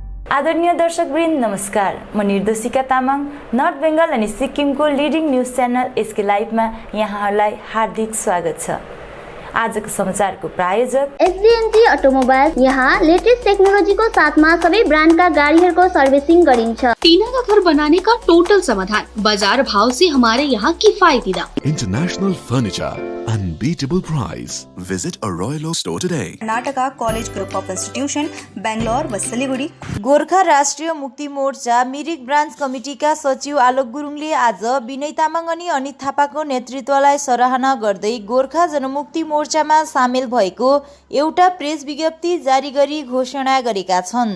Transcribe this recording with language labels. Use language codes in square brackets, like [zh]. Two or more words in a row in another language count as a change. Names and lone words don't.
[ne] आदरणीय दर्शकवृन्द नमस्कार। म निर्देशिका तामाङ नर्थ बेङ्गल अनि सिक्किमको [en] leading news channel [ne] एसके लाइभमा यहाँहरूलाई हार्दिक स्वागत छ। आजको समाचारको प्रायोजक एसडीएनजी अटोमोबाइल्स। यहाँ लेटेस्ट टेक्नोलोजीको साथमा सबै ब्रान्डका गाडीहरूको सर्भिसिङ गरिन्छ। [hi] टीना का घर बनाने का टोटल समाधान, बाजार भाव से हमारे यहाँ किफायती दाम। [en] International furniture, unbeatable price. Visit a Royal Oak store today. [ne] कर्नाटका कलेज ग्रुप अफ इन्स्टिट्युसन बेंगलोर व सिलिगुडी। गोर्खा राष्ट्रिय मुक्ति मोर्चा मिरिक ब्रान्च कमिटीका सचिव आलोक गुरुङले आज विनय तामाङ अनि अनित थापाको नेतृत्वलाई सराहना गर्दै गोर्खा जनमुक्ति मोर्चामा सामेल भएको एउटा प्रेस विज्ञप्ति जारी गरी घोषणा गरेका छन्।